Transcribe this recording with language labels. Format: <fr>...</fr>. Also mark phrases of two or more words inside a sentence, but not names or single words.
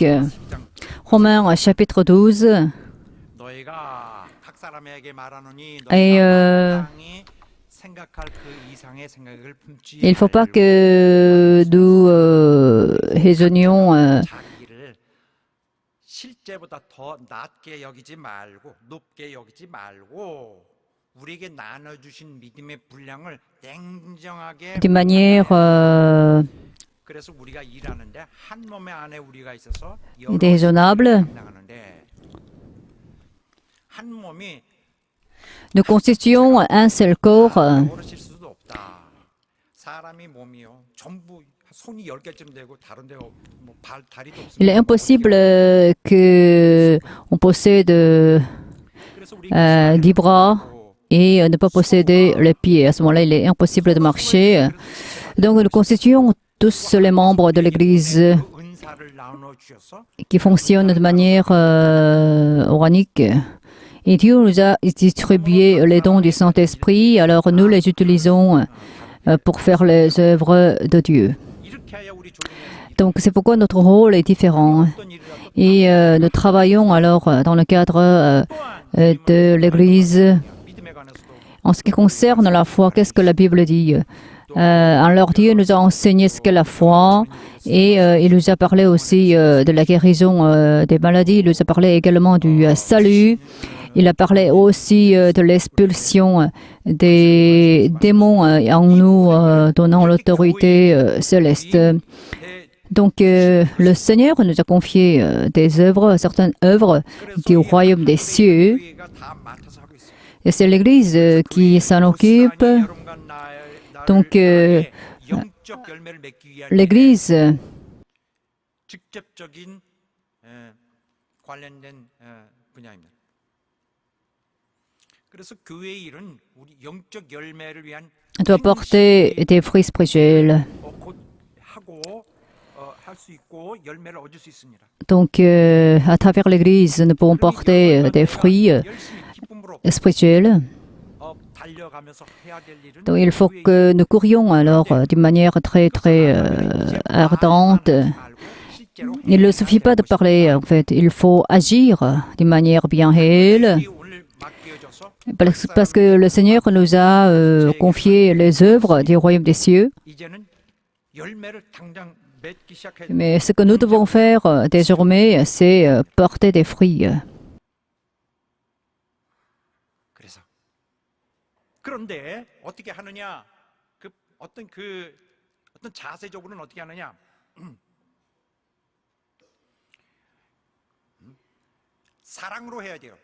<fr>Romains chapitre 12. Et il ne faut pas que nous raisonnions</fr> <ko>실제보다 더 낮게 여기지 말고 높게 여기지 말고 우리에게 나눠주신 믿음의 분량을 냉정하게</ko> <fr>d'une manière</fr> <ko>그래서 우리가 일하는데 한 몸의 안에 우리가 있어서</ko> <fr>déraisonnable.</fr> <ko>나가는데 한 몸이</ko> <fr>Nous constituons un seul corps.</fr> <ko>모르실 수도 없다. 사람이 몸이요 전부 손이 10개쯤 되고 다른 데 뭐 다리도 없으면</ko> <fr>Il est impossible qu'on possède 10 bras et ne pas posséder les pieds. À ce moment-là, il est impossible de marcher. Donc, nous constituons tous les membres de l'Église</fr> <ko>은사를 나눠 주셔서</ko> <fr>qui fonctionnent de manière organique. Et Dieu nous a distribué les dons du Saint-Esprit, alors nous les utilisons pour faire les œuvres de Dieu.</fr> <ko>이렇게 해야 우리 조직에서</ko> <fr>Donc, c'est pourquoi notre rôle est différent.</fr> <ko>어떤 일이라도</ko> <fr>Et nous travaillons alors dans le cadre de l'Église.</fr> <ko>믿음에 관해서도</ko> <fr>En ce qui concerne la foi, qu'est-ce que la Bible dit? Alors Dieu nous a enseigné ce qu'est la foi et il nous a parlé aussi de la guérison des maladies, il nous a parlé également du salut, il a parlé aussi de l'expulsion des démons en nous donnant l'autorité céleste. Donc le Seigneur nous a confié des œuvres, certaines œuvres du royaume des cieux.</fr> <ko>교회가 다 맡아서 하고 있어요.</ko> <fr>Et c'est l'Église qui s'en occupe.</fr> <ko>여러분과 나를</ko> <fr>Donc,</fr> <ko>위해 영적 열매를 맺기 위한</ko> <fr>l'Église</fr> <ko>직접적인 관련된 분야입니다. 그래서 교회의 일은 우리 영적 열매를 위한</ko> <fr>doit porter des fruits spirituels.</fr> <ko>곧 하고 할 수 있고 열매를 얻을 수 있습니다.</ko> <fr>Donc, à travers l'Église, nous pouvons porter des fruits</fr> <ko>열심히 기쁨으로</ko> <fr>spirituels.</fr> <ko>달려가면서 해야 될 일은</ko> <fr>Donc, il faut que nous courions alors d'une manière très, très ardente.</fr> <ko>실제로</ko> <fr>Il ne suffit pas de parler, en fait. Il faut agir d'une manière bien réelle.</fr> <ko>오늘 맡겨져서</ko> <fr>Parce que le Seigneur nous a confié les œuvres du royaume des cieux.</fr> <ko>이제는 열매를 당장 맺기 시작해야</ko> <fr>Mais ce que nous devons faire désormais, c'est porter des fruits.</fr> <ko>그래서 그런데 어떻게 하느냐? 어떤 자세적으로는 어떻게 하느냐? 사랑으로 해야 돼요.</ko>